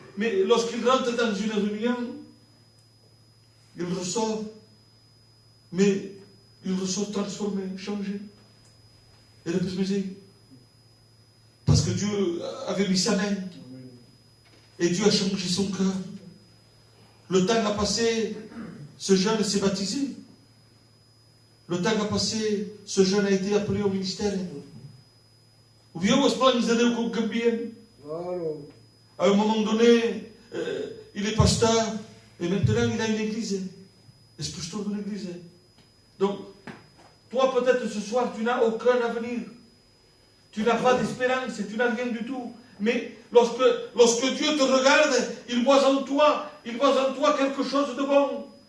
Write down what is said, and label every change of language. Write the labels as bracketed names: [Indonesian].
[French] Mais lorsqu'il rentre dans une réunion, il ressort, mais il ressort transformé, changé. Et le plus misère. Parce que Dieu avait mis sa main. Et Dieu a changé son cœur. Le temps a passé, ce jeune s'est baptisé. Le temps a passé, ce jeune a été appelé au ministère. [Catalan] Ho veieu els plans de Déu com canvien? [French] À un moment donné, il est pasteur, et maintenant il a une église. Et c'est pasteur d'une église. Donc, toi peut-être ce soir, tu n'as aucun avenir. Tu n'as pas d'espérance, tu n'as rien du tout. Mais lorsque Dieu te regarde, il voit en toi quelque chose de bon.